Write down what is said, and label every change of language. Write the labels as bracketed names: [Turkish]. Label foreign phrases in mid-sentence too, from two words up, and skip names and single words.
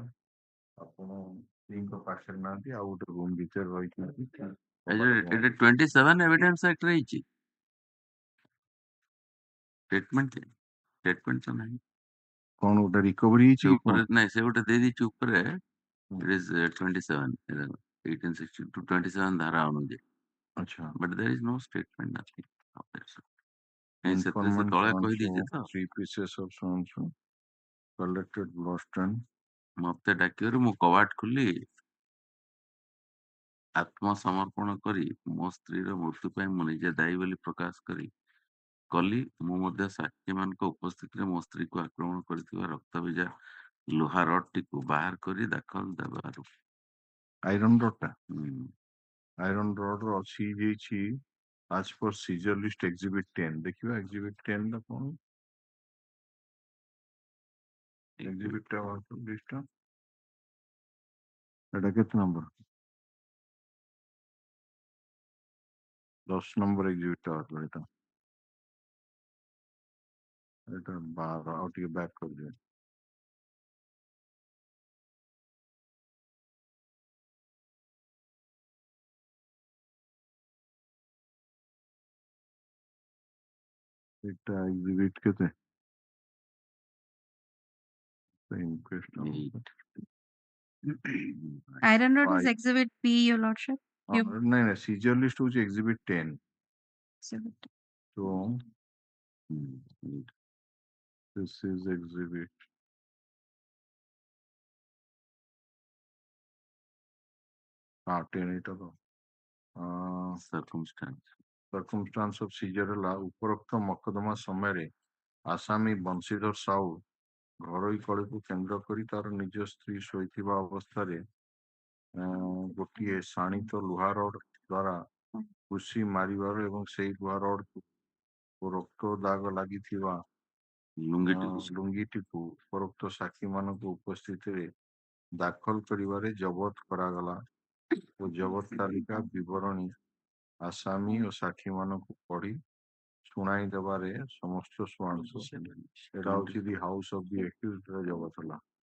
[Odia] ଆପଣ ସ୍ତ୍ରୀଙ୍କ ପାଖରେ ନାହାନ୍ତି, ଆଉ ଗୋଟେ ରୁମ୍ ଭିତରେ ରହିଛନ୍ତି। ଏଟା 27 [English] evidence act [Odia] ରହିଛି। ଷ୍ଟେଟମେଣ୍ଟ ତ ନାହିଁ। କଣ ଗୋଟେ ରିକଭରି ହେଇଛି କି କଣ? ନାଇଁ ସେ ଗୋଟେ ଦେଇ ଦେଇଛି ଉପରେ, [English] it is 27 1862 27 [Odia] ଧାରା ଅନୁଯାୟୀ। ଆଚ୍ଛା, [English] but there is no statement, nothing of that sort. [Odia] ସେଥିରେ ସେ informant ତଳେ so-and-so, କହିଦେଇଛି ତ [English] 3 pieces of so-and-so, collected blood stain. [Odia] ମତେ ଡାକିବାରୁ ମୁଁ କବାଟ ଖୋଲି ଆତ୍ମସମର୍ପଣ କରି ମୋ ସ୍ତ୍ରୀର ମୃତ୍ୟୁ ପାଇଁ ମୁଁ ନିଜେ ଦାୟୀ ବୋଲି ପ୍ରକାଶ କଲି। ମୁଁ ମଧ୍ୟ ସାକ୍ଷୀମାନଙ୍କ ଉପସ୍ଥିତିରେ ମୋ ସ୍ତ୍ରୀକୁ ଆକ୍ରମଣ କରିଥିବା ରକ୍ତଭିଜା ଲୁହା ରଡ୍ଟିକୁ ବାହାର କରି ଦାଖଲ ଦେବାରୁ ଆଇରନ୍ ରଡ୍ଟା ଆଇରନ୍ ରଡ୍ ଅଛି ଯାଇଛି [English] as per seizure list exhibit 10 [Odia] ଦେଖିବା [English] exhibit 10 [Odia] ଟା କଣ? exhibit ଟା list ଟା ଏଟା କେତେ ନମ୍ବର? 10 ନମ୍ବର exhibit ଟା ଅଛି ଏଟା 12 ଆଉ ଟିକେ ବ୍ୟାକ୍ କରିଦିଅ। এটা exhibit କେତେ? [English] Iron rod is exhibit P, your lordship. [Odia] ନାଇଁ ନାଇଁ [English] seizure list [Odia] ହଉଛି [English] exhibit 10. Exhibit. So this is exhibit [Odia] ଏଇଟା ତ [English] circumstance of seizure [Odia] ହେଲା ଉପରୋକ୍ତ ମକଦ୍ଦମା ସମୟରେ ଆସାମୀ ବଂଶୀଧର ସାହୁ ଘରୋଇ କଳିକୁ କେନ୍ଦ୍ର କରି ତାର ନିଜ ସ୍ତ୍ରୀ ଶୋଇଥିବା ଅବସ୍ଥାରେ ଗୋଟିଏ ଶାଣିତ ଲୁହା ରଡ୍ ଦ୍ୱାରା ଘୁଷି ମାରିବାରୁ ଏବଂ ସେଇ ଲୁହା ରଡ୍କୁ ରକ୍ତ ଦାଗ ଲାଗିଥିବା ଲୁଙ୍ଗିଟିକୁ ଉପରୋକ୍ତ ସାକ୍ଷୀମାନଙ୍କ ଉପସ୍ଥିତିରେ ଦାଖଲ କରିବାରେ ଜବତ କରାଗଲା ଓ ଜବତ ତାଲିକା ବିବରଣୀ ଆସାମୀ ଓ ସାକ୍ଷୀମାନଙ୍କୁ ପଢି ଶୁଣାଇ ଦେବାରେ ସମସ୍ତ ଶୁଣାଣି ଏଟା ହଉଛି [English] the house of the accused [Odia] ର ଜବତ ହେଲା।